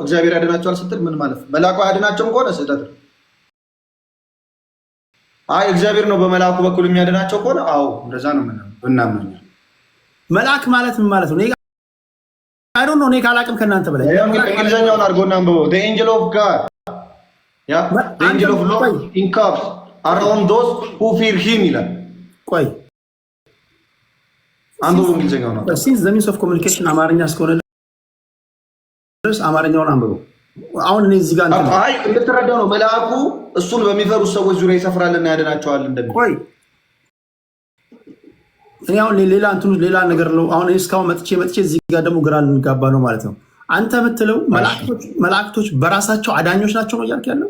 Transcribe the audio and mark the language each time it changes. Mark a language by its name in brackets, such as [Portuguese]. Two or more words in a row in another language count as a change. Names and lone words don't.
[Amharic] እግዚአብሔር ያድናቸዋል ስትል ምን ማለት ነው? መልአኩ አያድናቸውም ከሆነ ስህተት ነው። አይ እግዚአብሔር ነው በመልአኩ በኩል የሚያድናቸው ከሆነ አዎ እንደዛ ነው እናምናለን። መልአክ ማለት ምን ማለት ነው? [English] I don't know [Amharic] እኔ ካላቅም ከእናንተ በላይ እንግሊዝኛውን አድርጎና አንብበው። [English] the angel of God the angel of Lord encamps around those who fear him [Amharic] ይላል። ቆይ አንብበው እንግሊዝኛውን ነው። [English] since the means of communication [Amharic] አማርኛ እስከሆነ ድረስ አማርኛውን አንብበው። አሁን እኔ እዚህ ጋር አይ እንድትረዳው ነው። መልአኩ እሱን በሚፈሩ ሰዎች ዙሪያ ይሰፍራልና ያድናቸዋል እንደሚል። ቆይ እኔ አሁን ሌላ ነገር ነው። አሁን እስካሁን መጥቼ እዚህ ጋር ደግሞ ግራ ልንጋባ ነው ማለት ነው። አንተ የምትለው መላእክቶች በራሳቸው አዳኞች ናቸው ነው እያልክ ያለው?